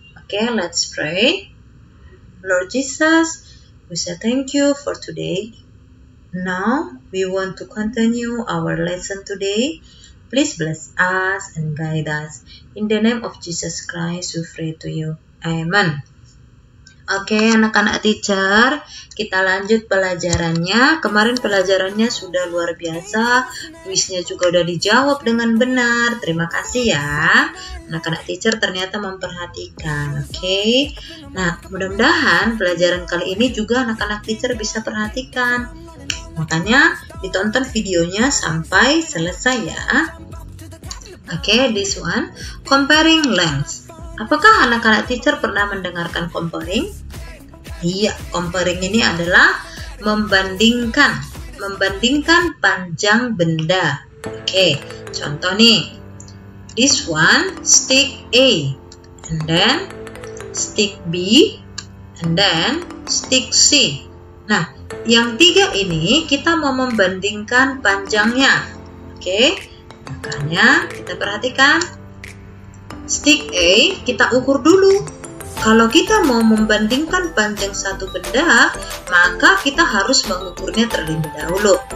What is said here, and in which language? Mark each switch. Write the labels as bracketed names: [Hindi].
[English] Oke, let's pray. Lord Jesus, we say thank you for today. Now, we want to continue our lesson today. Please bless us and guide us. In the name of Jesus Christ, we pray to you. Amen. [Indonesian] Oke, anak-anak teacher, kita lanjut pelajarannya. Kemarin pelajarannya sudah luar biasa. Kuisnya juga udah dijawab dengan benar. Terima kasih ya. Anak-anak teacher ternyata memperhatikan. Oke. Nah, mudah-mudahan pelajaran kali ini juga anak-anak teacher bisa perhatikan. Makanya ditonton videonya sampai selesai ya. [English] Oke, this one, comparing lengths. [Indonesian] Apakah anak-anak teacher pernah mendengarkan comparing? Iya, comparing ini adalah membandingkan panjang benda. Oke, contoh nih. [English] This one, stick A, and then stick B, and then stick C. [Indonesian] Nah, yang tiga ini kita mau membandingkan panjangnya. Oke, makanya kita perhatikan. Stick A kita ukur dulu. Kalau kita mau membandingkan panjang satu benda, maka kita harus mengukurnya terlebih dahulu.